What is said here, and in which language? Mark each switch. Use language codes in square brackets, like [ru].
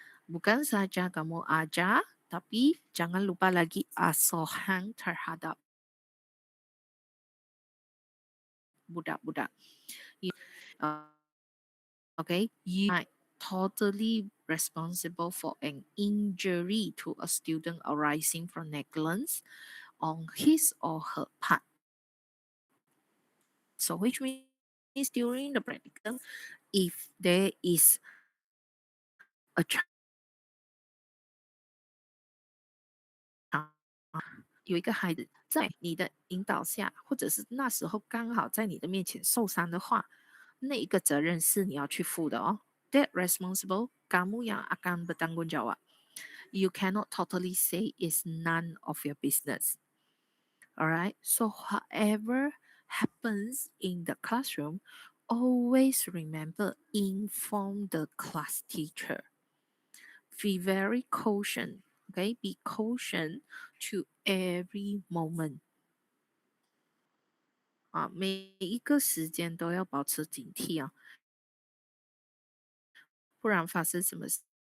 [ms] Bukan saja kamu ajar, tapi jangan lupa lagi asuhan terhadap budak-budak. [en] Uh, okay, you are totally responsible for an injury to a student arising from negligence on his or her part. So which means during the practicum, if there is a child [zh] 有一个孩子在你的引导下，或者是那时候刚好在你的面前受伤的话，那一个责任是你要去负的哦。 [en] That responsible, [ms] kamu yang akan bertanggung jawab. [en] You cannot totally say it's none of your business. Alright, so whatever happens in the classroom, always remember inform the class teacher. Be very cautious. Okay, be cautious to every moment. [zh] 每一个时间都要保持警惕啊，不然发生什么事